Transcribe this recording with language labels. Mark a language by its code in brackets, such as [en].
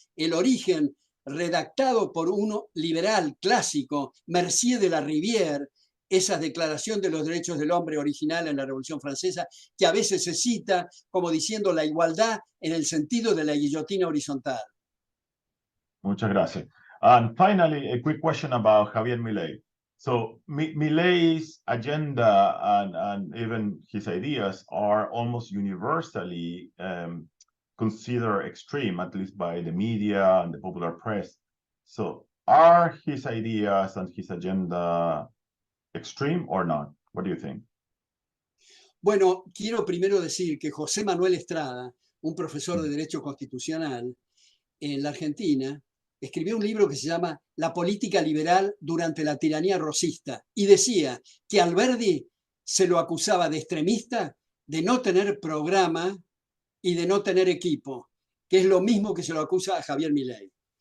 [es] El origen redactado por uno liberal clásico, Mercier de la Rivière, esa declaración de los derechos del hombre original en la Revolución Francesa, que a veces se cita como diciendo la igualdad en el sentido de la guillotina horizontal. Muchas gracias. [en] And finally, a quick question about Javier Milei. So Milei's agenda and even his ideas are almost universally considered extreme, at least by the media and the popular press. So are his ideas and his agenda extreme or not? What do you think? [es] Bueno, quiero primero decir que José Manuel Estrada, un profesor de Derecho Constitucional en la Argentina, escribió un libro que se llama La política liberal durante la tiranía rosista y decía que Alberdi se lo acusaba de extremista, de no tener programa y de no tener equipo, que es lo mismo que se lo acusa a Javier Milei.